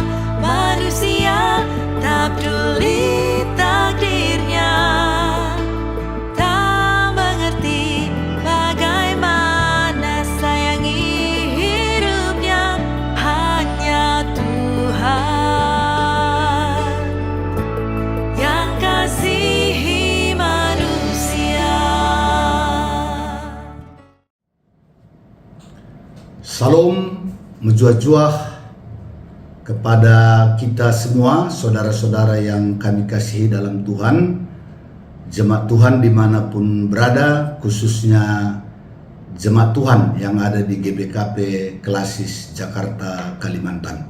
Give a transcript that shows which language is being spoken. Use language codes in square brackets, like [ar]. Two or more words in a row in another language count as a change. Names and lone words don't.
[id] Manusia tak peduli takdirnya, tak mengerti bagaimana sayangi hidupnya. Hanya Tuhan yang kasihi manusia. Salam menjuah-juah kepada kita semua, saudara-saudara yang kami kasihi dalam Tuhan, jemaat Tuhan dimanapun berada, khususnya jemaat Tuhan yang ada di GBKP Klasis Jakarta, Kalimantan.